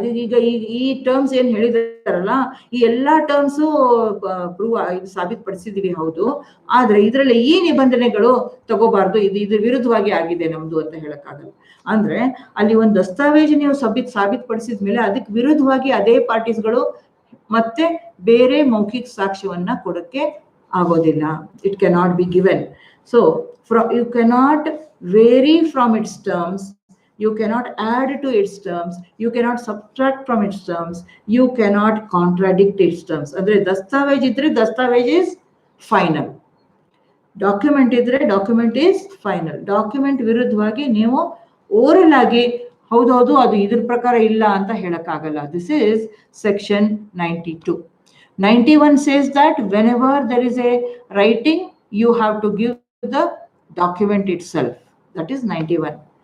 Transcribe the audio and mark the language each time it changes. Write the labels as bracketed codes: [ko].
[kn] ಈಗ ಈ ಟರ್ಮ್ಸ್ ಏನ್ ಹೇಳಿದಾರಲ್ಲ, ಈ ಎಲ್ಲಾ ಟರ್ಮ್ಸು ಪ್ರೂವ್ ಸಾಬೀತುಪಡಿಸಿದೀವಿ, ಹೌದು, ಆದ್ರೆ ಇದರಲ್ಲಿ ಈ ನಿಬಂಧನೆಗಳು ತಗೋಬಾರ್ದು, ಇದ್ರ ವಿರುದ್ಧವಾಗಿ ಆಗಿದೆ ನಮ್ದು ಅಂತ ಹೇಳಕ್ಕಾಗಲ್ಲ. ಅಂದ್ರೆ ಅಲ್ಲಿ ಒಂದು ದಸ್ತಾವೇಜು ನೀವು ಸಾಬೀತುಪಡಿಸಿದ ಮೇಲೆ ಅದಕ್ಕೆ ವಿರುದ್ಧವಾಗಿ ಅದೇ ಪಾರ್ಟೀಸ್ಗಳು ಮತ್ತೆ ಬೇರೆ ಮೌಖಿಕ ಸಾಕ್ಷ್ಯವನ್ನ ಕೊಡಕ್ಕೆ ಆಗೋದಿಲ್ಲ. [en] It cannot be given. So you cannot vary from its terms, you cannot add to its terms, you cannot subtract from its terms, you cannot contradict its terms. [kn] Andre dastavej idre dastavej [en] is final, document [kn] idre [en] document is final. [kn] Document ವಿರುದ್ಧವಾಗಿ ನೀವು oral ಆಗಿ ಹೌದು ಅದು ಇದ್ರ ಪ್ರಕಾರ ಇಲ್ಲ ಅಂತ ಹೇಳಕ್ಕಾಗಲ್ಲ. [en] This is section 92. 91 says that whenever there is a writing you have to give the document itself. That is 91.